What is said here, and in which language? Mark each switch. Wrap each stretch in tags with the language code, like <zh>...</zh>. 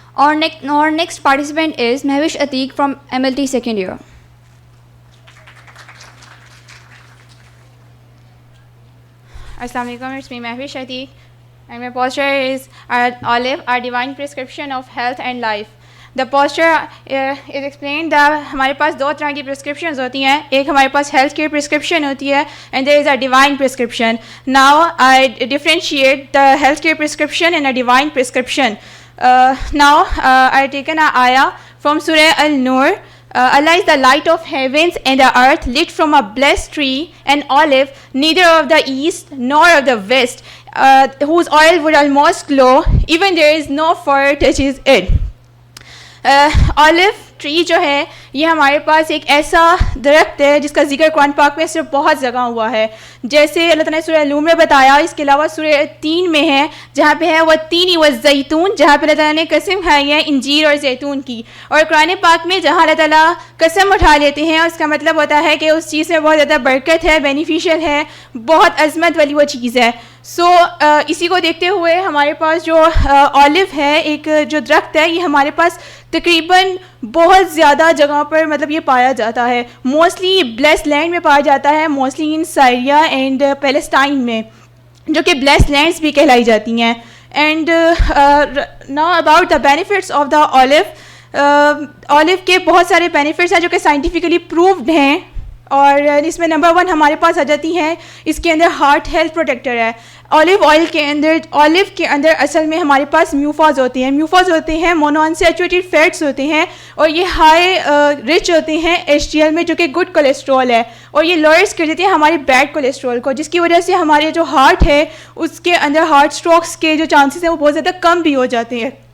<en>Our next participant is Mehwish Atiq from MLT second year. Assalamu alaikum, it's me Mehwish Atiq, and my posture is Olive, our divine prescription of health and life. The posture is explained that</en> <ur>ہمارے پاس دو طرح کی prescriptions ہوتی ہیں. ایک ہمارے پاس</ur> <en>health care prescription</en> <ur>ہوتی ہے</ur> <en>and there is a divine prescription. Now I differentiate the health care prescription and a divine prescription. Now I taken an ayah from Surah Al-Nur. Allah is the light of heavens and the earth, lit from a blessed tree, an olive, neither of the east nor of the west, whose oil would almost glow, even there is no fire touches it.</en> <ur>Olive tree جو ہے یہ ہمارے پاس ایک ایسا درخت ہے جس کا ذکر قرآن پاک میں صرف بہت جگہ ہوا ہے. جیسے اللہ تعالیٰ نے سورہ نور میں بتایا, اس کے علاوہ سورہ 3 میں ہے جہاں پہ ہے والتین والزیتون, جہاں پہ اللہ تعالیٰ نے قسم کھائی ہے انجیر اور زیتون کی. اور قرآن پاک میں جہاں اللہ تعالیٰ قسم اٹھا لیتے ہیں اس کا مطلب ہوتا ہے کہ اس چیز میں بہت زیادہ برکت ہے, بینیفیشیل ہے, بہت عظمت والی وہ چیز ہے. سو اسی کو دیکھتے ہوئے ہمارے پاس جو اولیو ہے, ایک جو درخت ہے, یہ ہمارے پاس تقریباً بہت زیادہ جگہ پر مطلب یہ پایا جاتا ہے. موسٹلی بلیس لینڈ میں پایا جاتا ہے,</ur> <en>mostly in Syria and Palestine</en> <ur>میں, جو کہ بلیس لینڈس بھی کہلائی جاتی ہیں.</ur> <en>And now about the benefits of the olive.</en> <ur>Olive کے بہت سارے بینیفٹس ہیں جو کہ سائنٹیفکلی پرووڈ ہیں, اور اس میں نمبر 1 ہمارے پاس آ جاتی ہیں, اس کے اندر ہارٹ ہیلتھ پروٹیکٹر ہے. اولیو آئل کے اندر, اولیو کے اندر اصل میں ہمارے پاس میوفاز ہوتے ہیں. میوفاز ہوتے ہیں مونو انسیچوریٹڈ فیٹس ہوتے ہیں, اور یہ ہائی رچ ہوتے ہیں HDL میں, جو کہ گڈ کولیسٹرول ہے, اور یہ لوئرس کر دیتے ہیں ہمارے بیڈ کولیسٹرول کو, جس کی وجہ سے ہمارے جو ہارٹ ہے اس کے اندر ہارٹ اسٹروکس کے جو چانسز ہیں وہ بہت زیادہ کم بھی ہو جاتے ہیں.</ur>